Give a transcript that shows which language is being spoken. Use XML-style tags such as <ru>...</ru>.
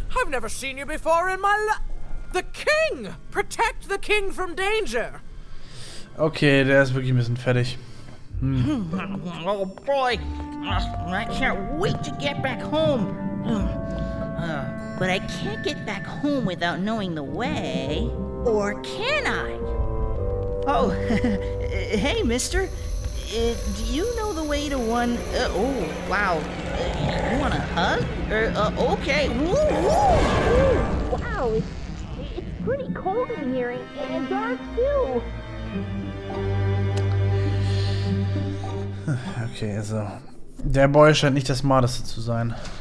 <en>I've never seen you before in my life. The king! Protect the king from danger!</en> <de>Okay, der ist wirklich ein bisschen fertig.</de> <en>Oh boy, I can't wait to get back home. But I can't get back home without knowing the way. Or can I? Oh, hey, mister. Do you know the way to one... oh, wow. You want a hug? Okay. Wow, it's pretty cold in here and dark too.</en> <de>Okay, also. Der Boy scheint nicht das Smarteste zu sein.</de>